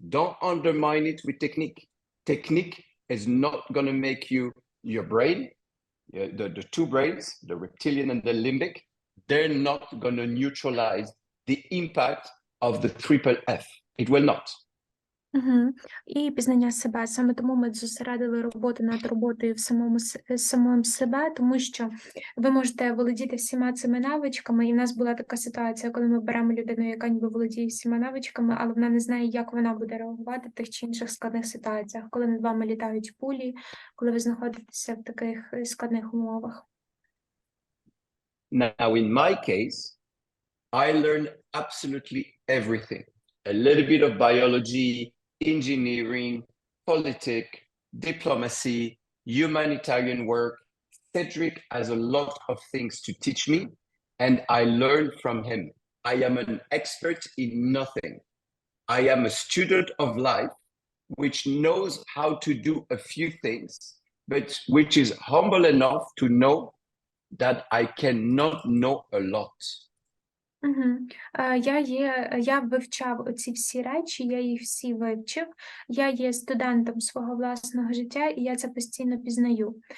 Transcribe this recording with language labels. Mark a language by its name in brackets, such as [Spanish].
[English] Don't undermine it with technique. Technique is not going to make you your brain. the two brains, the reptilian and the limbic, they're not going to neutralize the impact of the triple F. It will not. [Ukrainian] Угу. І пізнання себе. Саме тому ми зосередили роботу над роботою в самому себе, тому що ви можете володіти всіма цими навичками. І в нас була така ситуація, коли ми беремо людину, яка ніби володіє всіма навичками, але вона не знає, як вона буде реагувати в тих чи інших складних ситуаціях, коли над вами літають пулі, коли ви знаходитеся в таких складних умовах. [English] Now, in my case, I learned absolutely everything. A little bit of biology, engineering, politics, diplomacy, humanitarian work. Cedric has a lot of things to teach me, and I learn from him. I am an expert in nothing. I am a student of life, which knows how to do a few things, but which is humble enough to know that I cannot know a lot. Угу. [Ukrainian] Я вивчав оці всі речі, я їх всі вивчив. Я є студентом свого власного життя, і я це постійно пізнаю.